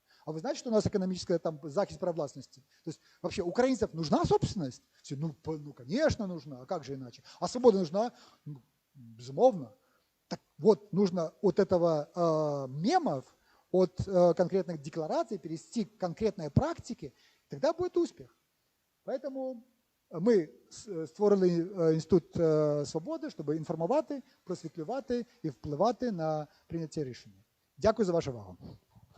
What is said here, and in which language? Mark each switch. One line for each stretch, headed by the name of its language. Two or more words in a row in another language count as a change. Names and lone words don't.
Russian: А вы знаете, что у нас экономическая там
Ukrainian: захист прав властности?
Russian: То есть вообще украинцев нужна собственность? Все, ну, конечно, нужна, а как же иначе? А свобода нужна? Ну, безумовно. Так вот, нужно от этого мемов, от конкретных деклараций перейти к конкретной практике, тогда будет успіх.
Ukrainian: Поэтому ми створили Інститут свободи, щоб інформувати, просвітлювати і впливати на прийняття рішення. Дякую за вашу увагу.